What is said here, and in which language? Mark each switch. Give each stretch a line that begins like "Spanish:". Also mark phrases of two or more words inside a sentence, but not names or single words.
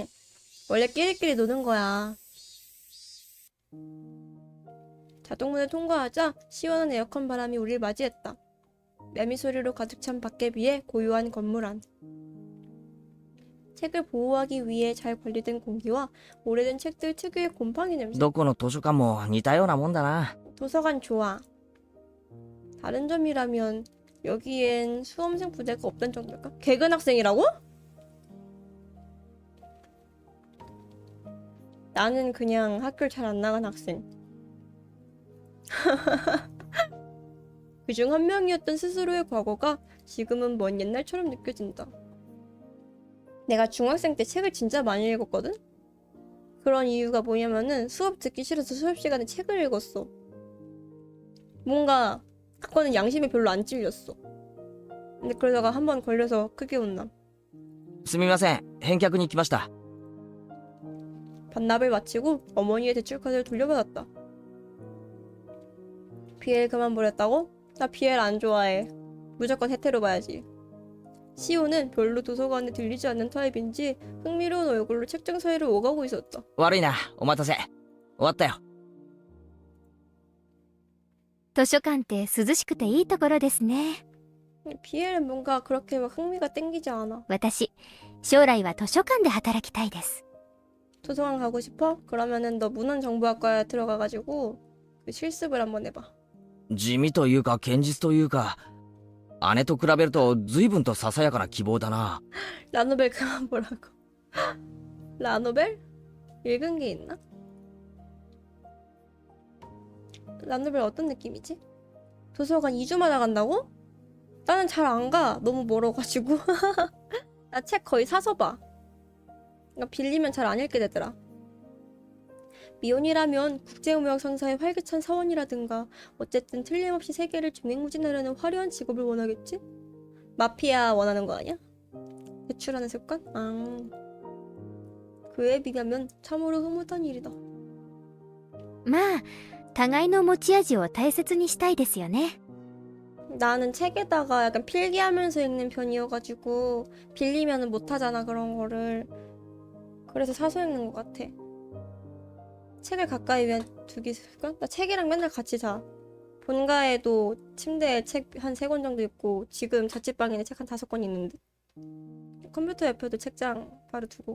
Korean: 원래 끼리끼리 노는 거야. 자동문을 통과하자 시원한 에어컨 바람이 우리를 맞이했다. 매미소리로 가득 찬 밖에 비해 고요한 건물 안. 책을 보호하기 위해 잘 관리된 공기와 오래된 책들 특유의 곰팡이 냄새.
Japanese: どこの図書館も似たようなもんだな。
Korean: 도서관 좋아. 다른 점이라면 여기엔 수험생 부대가 없단 정도일까? 개근 학생이라고? 나는 그냥 학교를 잘 안 나간 학생. 그중 한 명이었던 스스로의 과거가 지금은 먼 옛날처럼 느껴진다. 내가 중학생 때 책을 진짜 많이 읽었거든? 그런 이유가 뭐냐면은 수업 듣기 싫어서 수업 시간에 책을 읽었어. 뭔가 그거는 양심에 별로 안 찔렸어. 근데 그러다가 한 번 걸려서 크게 혼남.
Japanese: すみません、返却に来ました。
Korean: 반납을 마치고 어머니의 대출카드를 돌려받았다. BL 그만 보냈다고? 나 BL 안 좋아해. 무조건 헤테로 봐야지. 시오는 별로 도서관에 들리지 않는 타입인지 흥미로운 얼굴로 책장 사이를 오가고 있었다.
Japanese: 悪いな、お待たせ。終わったよ。図書館って涼しくていいところですね。
Korean: BL은 뭔가 그렇게 막 흥미가 땡기지 않아.
Japanese: 私、将来は図書館で働きたいです。
Korean: 도서관 가고 싶어? 그러면은 너 문헌정보학과에 들어가가지고 그 실습을 한번 해봐.
Japanese: 地味というか堅実というか、姉と比べると随分とささやかな希望だな。
Korean: 라노벨 그만 보라고. 라노벨? 읽은 게 있나? 라노벨 어떤 느낌이지? 도서관 2주마다 간다고? 나는 잘 안 가. 너무 멀어가지고. 나 책 거의 사서 봐. 그러니까 빌리면 잘 안 읽게 되더라. 미혼이라면 국제무역 상사의 활기찬 사원이라든가 어쨌든 틀림없이 세계를 종횡무진하려는 화려한 직업을 원하겠지? 마피아 원하는 거 아니야? 배출하는 습관? 그에 비하면 참으로 흐뭇한 일이다.
Japanese: まあ、互いの持ち味を大切にしたいですよね。
Korean: 나는 책에다가 약간 필기하면서 읽는 편이어가지고 빌리면은 못하잖아 그런 거를. 그래서 사서 읽는 것 같아. 책을 가까이 두기 습관? 나 책이랑 맨날 같이 자. 본가에도 침대에 책 한 3권 정도 있고 지금 자취방에는 책 한 5권 있는데 컴퓨터 옆에도 책장 바로 두고.